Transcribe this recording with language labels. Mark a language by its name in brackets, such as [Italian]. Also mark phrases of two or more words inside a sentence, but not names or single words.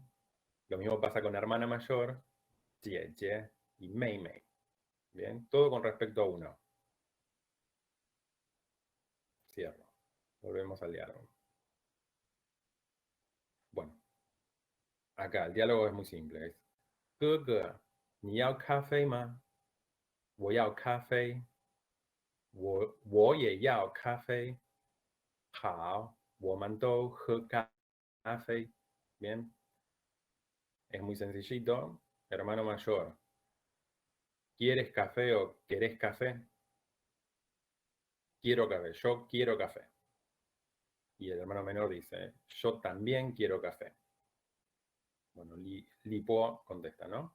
[Spanish] Lo mismo pasa con hermana mayor, [Chinese] Jie, Jie [Spanish] y [Chinese] Mei Mei. [Spanish] Bien. Todo con respecto a uno. Cierro. Volvemos al diálogo. Bueno. Acá el diálogo es muy simple. [Chinese] Es 哥哥，你要咖啡吗？我要咖啡。我也要咖啡。好，我们都喝咖啡。 [Spanish] Bien, es muy sencillito. Hermano mayor, ¿quieres café o querés café? Quiero café, yo quiero café. Y el hermano menor dice, yo también quiero café. Bueno, Lipo contesta, ¿no?